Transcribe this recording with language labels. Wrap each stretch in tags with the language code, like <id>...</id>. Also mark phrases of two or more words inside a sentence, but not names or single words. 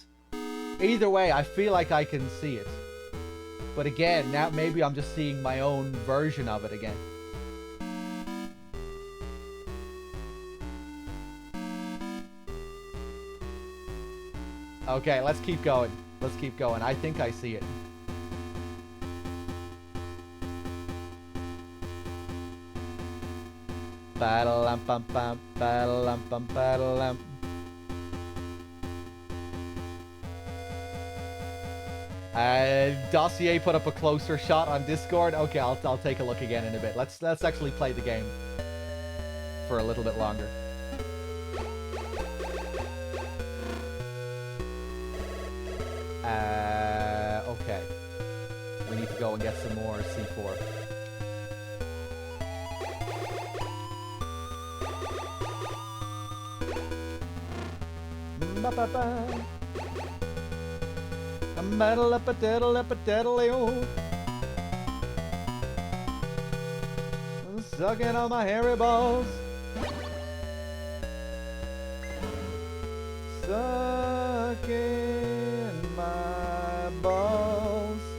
<en>Either way, I feel like I can see it. But again, now maybe I'm just seeing my own version of it again. Okay, let's keep going. Let's keep going. I think I see it. Ba-da-lam-bum-bum, ba-da-lam-bum, ba-da-lam. Dossier put up a closer shot on Discord. Okay, I'll take a look again in a bit. Let's actually play the game for a little bit longer. Okay. We need to go and get some more C4. Ba-ba-ba. Sucking on my hairy balls. Sucking my balls.</en>